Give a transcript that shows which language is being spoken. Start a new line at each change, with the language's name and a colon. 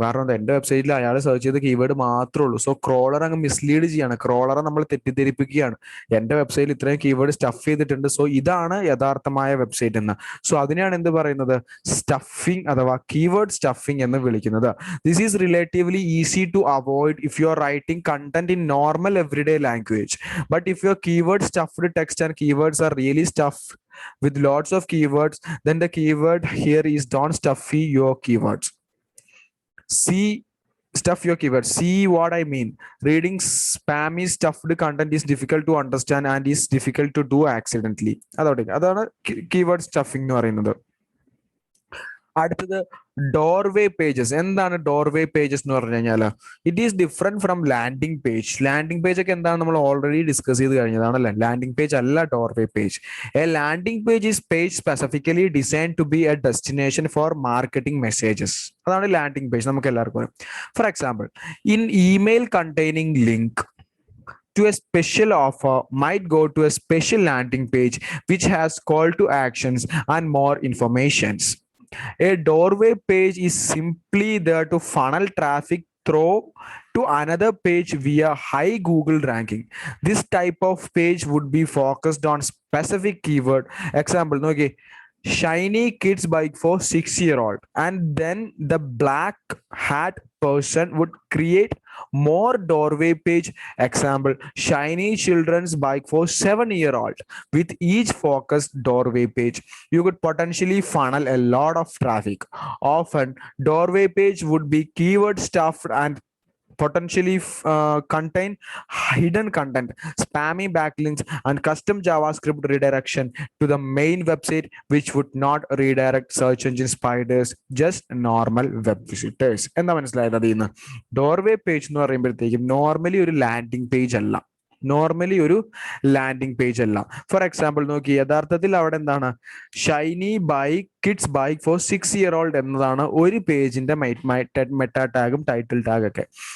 Malayalam: കാരണം എന്താ, എന്റെ വെബ്സൈറ്റിൽ അയാൾ സെർച്ച് ചെയ്ത കീവേഡ് മാത്രമേ ഉള്ളൂ. സോ ക്രോളർ അങ്ങ് മിസ്ലീഡ് ചെയ്യാണ്, ക്രോളറെ നമ്മൾ തെറ്റിദ്ധരിപ്പിക്കുകയാണ്. എന്റെ വെബ്സൈറ്റിൽ ഇത്രയും കീവേഡ് സ്റ്റഫ് ചെയ്തിട്ടുണ്ട്, സോ ഇതാണ് യഥാർത്ഥമായ വെബ്സൈറ്റ് എന്ന്. സോ അതിനെയാണ് എന്ത് പറയുന്നത്, സ്റ്റഫിംഗ് അഥവാ കീവേഡ് സ്റ്റഫിംഗ് എന്ന് വിളിക്കുന്നത്.
English: This is relatively easy to avoid if you are writing content in normal everyday language. But if your keyword stuffed text and keywords are really stuffed with lots of keywords, then the keyword here is don't stuffy your keywords. Stuff your keywords. See what I mean. Reading spammy stuffed content is difficult to understand and is difficult to do accidentally.
Malayalam: അതാണ് keyword stuffing എന്ന് പറയുന്നത്. അടുത്തത് doorway pages. എന്താണ് doorway pages എന്ന് പറഞ്ഞു കഴിഞ്ഞാൽ,
English: It is different from landing page.
Malayalam: Landing page ഒക്കെ എന്താണ് നമ്മൾ ഓൾറെഡി ഡിസ്കസ് ചെയ്ത് കഴിഞ്ഞതാണല്ലേ. ലാൻഡിംഗ് പേജ് അല്ല doorway page.
English: A landing page is page specifically design to be a destination for marketing messages.
Malayalam: അതാണ് ലാൻഡിംഗ് പേജ്, നമുക്ക് എല്ലാവർക്കും.
English: For example, in email containing link to a special offer might go to a special landing page which has call to actions and more informations. A doorway page is simply there to funnel traffic through to another page via high Google ranking. This type of page would be focused on specific keyword. Example, okay, shiny kids bike for 6-year-old, and then the black hat person would create more doorway page. Example, shiny children's bike for 7-year-old. With each focused doorway page, you could potentially funnel a lot of traffic. Often doorway page would be keyword stuffed and potentially contain hidden content, spammy backlinks, and custom JavaScript redirection to the main website, which would not redirect search engine spiders, just normal web visitors.
Malayalam: എന്താ മനസ്സിലായത് അതിൽ നിന്ന്? Doorway page എന്ന് പറയുമ്പോഴത്തേക്കും normally ഒരു landing page അല്ല, normally ഒരു landing page അല്ല. ഫോർ എക്സാമ്പിൾ നോക്കി, യഥാർത്ഥത്തിൽ അവിടെ എന്താണ്,
English: shiny bike kids bike for 6-year-old
Malayalam: എന്നതാണ് ഒരു പേജിന്റെ മെറ്റാ ടാഗും ടൈറ്റിൽ ടാഗ് ഒക്കെ.